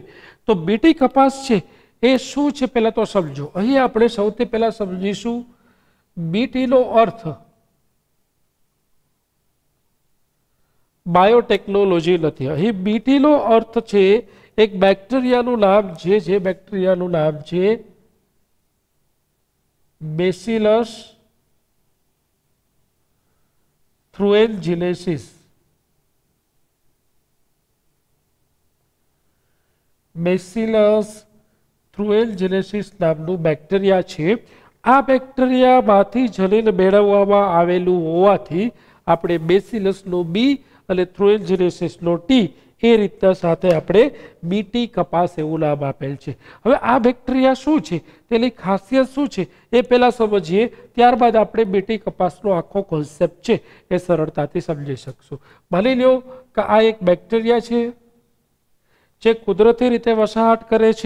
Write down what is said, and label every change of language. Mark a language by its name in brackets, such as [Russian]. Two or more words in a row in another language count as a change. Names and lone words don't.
[Gujarati] તો બીટી કપાસ છે એ શું છે પહેલા તો સમજો। અહીં આપણે સૌથી પહેલા સમજીશું બીટીનો અર્થ બાયોટેક્નોલોજી નથી। અહીં બીટીનો અર્થ છે એક બેક્ટેરિયાનું નામ છે જે બેક્ટેરિયાનું નામ છે બેસિલસ થ્રુએનજિનેસિસ। બેસિલસ થ્રુએનજિનેસિસ નામનું બેક્ટેરિયા છે। આ બેક્ટેરિયામાંથી જલીલ મેળવવામાં આવેલું હોવાથી આપણે બેસિલસનો બી અને થ્રુએનજિનેસિસનો ટી એ રીતના સાથે આપણે બીટી કપાસ એવું નામ આપેલ છે. હવે આ બેક્ટેરિયા શું છે, તેની ખાસિયત શું છે એ પહેલા સમજીએ, ત્યારબાદ આપણે બીટી કપાસનો આખો કોન્સેપ્ટ છે એ સરળતાથી સમજી શકશું. માની લો કે આ એક બેક્ટેરિયા છે જે કુદરતી રીતે વસાહત કરે છે.